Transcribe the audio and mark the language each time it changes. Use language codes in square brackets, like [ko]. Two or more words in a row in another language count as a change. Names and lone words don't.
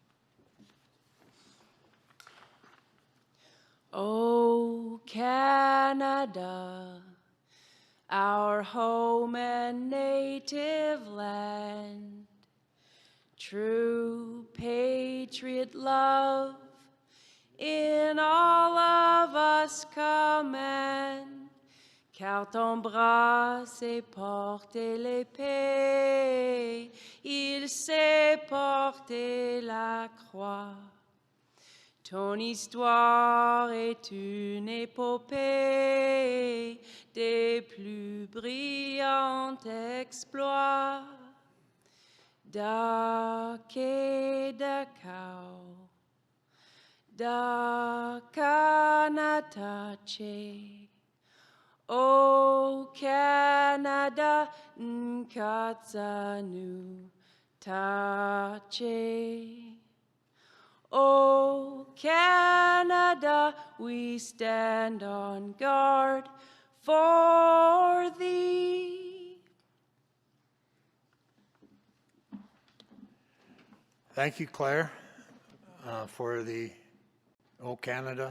[en] Oh, Canada, our home and native land, true patriot love in all of us command. [fr] Car ton bras s'est porté l'épée, il s'est porté la croix. Ton histoire est une épopée des plus brillants exploits. Da ke da kau, da kanatache, O Canada nkatsanu tache. [en] O Canada, we stand on guard for thee. Thank you, Claire, for the O Canada.